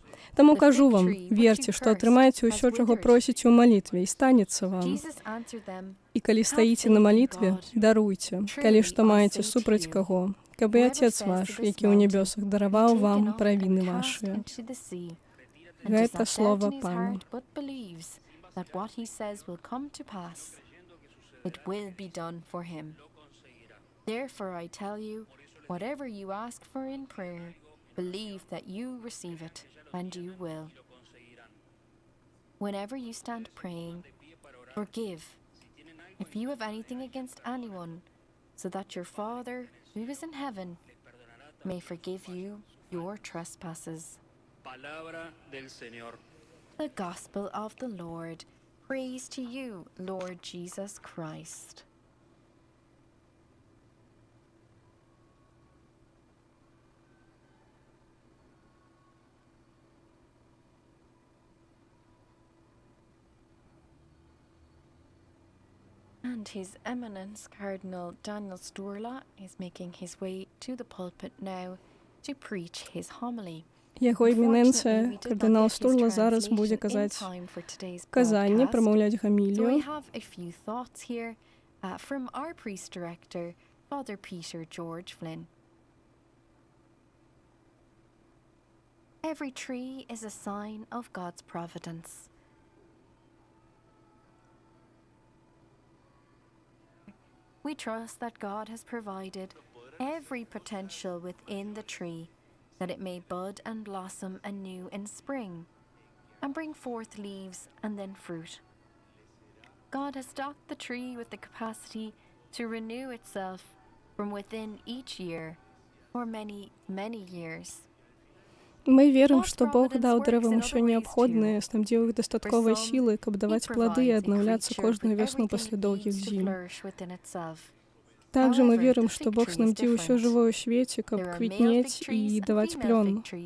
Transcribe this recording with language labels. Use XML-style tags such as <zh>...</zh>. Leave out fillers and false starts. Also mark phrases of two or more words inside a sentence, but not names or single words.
<be>Таму кажу вам, верце, што атрымаеце ўсё, чаго просіце ў малітве, і станецца вам. І калі стаіце на малітве, даруйце, калі што маеце супраць каго, каб і Отец ваш, які ў нябёсах, дараваў вам правіны вашыя». Гэта слова Пана.</be> <en>That what he says will come to pass, it will be done for him. Therefore I tell you, whatever you ask for in prayer, believe that you receive it, and you will. Whenever you stand praying, forgive if you have anything against anyone, so that your Father, who is in heaven, may forgive you your trespasses.</en> <es>Palabra del Señor.</es> <en>The Gospel of the Lord. Praise to you, Lord Jesus Christ. And His Eminence Cardinal Daniel Sturla is making his way to the pulpit now to preach his homily.</en> <be>Яго эміненцыя, кардынал Стурла, зараз будзе казаць казанне, прамаўляць гамілію.</be> <en>So I have a few thoughts here from our priest director, Father Peter George Flynn. Every tree is a sign of God's providence. We trust that God has provided every potential within the tree, that it may bud and blossom anew in spring, and bring forth leaves and then fruit. God has stocked the tree with the capacity to renew itself from within each year for many, many years.</en> <be>Мы верым, што Бог даў дрэвам усё неабходнае, снабдзіў іх дастатковай сілай, каб даваць плады і аднаўляцца кожную вясну пасля доўгіх зім. Также мы верым, што Бог снабдзіў усё жывое ў свеце, каб квітнець і даваць плён.</be>